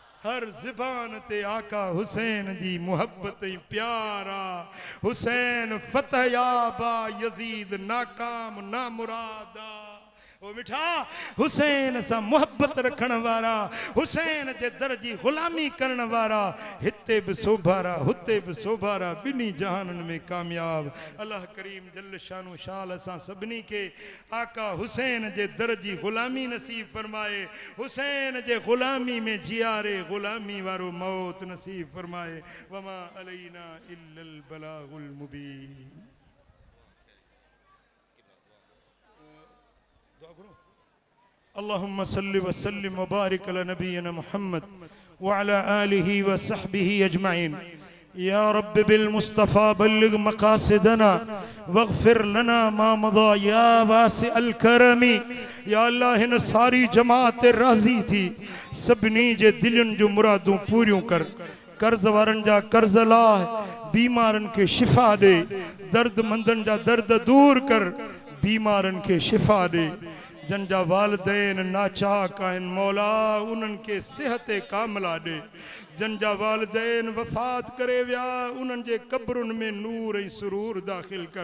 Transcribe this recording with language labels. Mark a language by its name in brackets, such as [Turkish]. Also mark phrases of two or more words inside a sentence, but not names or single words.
[Sindhi] हर ज़बान ते आका हुसैन जी मोहब्बत प्यारा हुसैन फतह याबा यजीद नाकाम ना मुरादा ओ मिठा हुसैन सा मोहब्बत रखण वारा हुसैन जे दर्जी गुलामी करण वारा हिते भी सोभारा हुते भी सोभारा बिनी जहानन में कामयाब अल्लाह करीम [Arabic] جل شانه [Sindhi] शाल असां सभिनी के आका हुसैन जे दर्जी गुलामी नसीब फरमाए हुसैन जे गुलामी में जियारे गुलामी वारो मौत नसीब फरमाए [Arabic] وما علينا إلا البلاغ المبين. اللهم صل وسلم وبارك على نبينا محمد وعلى آله وصحبه أجمعين. يا رب بالمصطفى بلغ مقاصدنا واغفر لنا ما مضى يا واسع الكرم. [Sindhi] या अल्लाह हिन सारी जमात राज़ी थी सभिनी जे दिलनि जो मुरादूं पूरियूं कर कर्ज़ वारनि जा कर्ज़ लाह बीमारनि खे शिफ़ा ॾे दर्द मंदनि जा दर्द दूर कर बीमारनि खे शिफ़ा ॾे जन जा वालिदैन नाचाक आहिनि मौला उन्हनि खे सिहत कामिला ॾे जन जा वालिदैन वफ़ात करे विया उन्हनि जे क़ब्रुनि में नूर ऐं सुरूर दाख़िल कर।